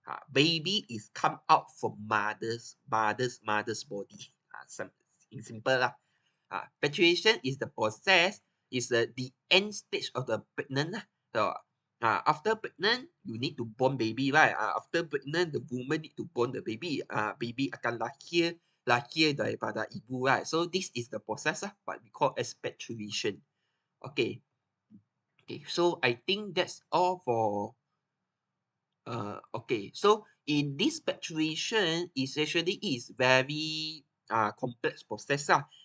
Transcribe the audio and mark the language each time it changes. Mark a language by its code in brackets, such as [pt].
[en] Baby is come out from mother's body. In simple lah. Patriation is the process, is the end stage of the pregnant lah. So, after pregnant, you need to born baby, right? After pregnant, the woman need to born the baby. [ms] Baby akan lahir daripada ibu, right? [en] So this is the process lah, what we call as patriation. Okay. Okay, so I think that's all for okay. So in this patriation is actually is very complex process lah.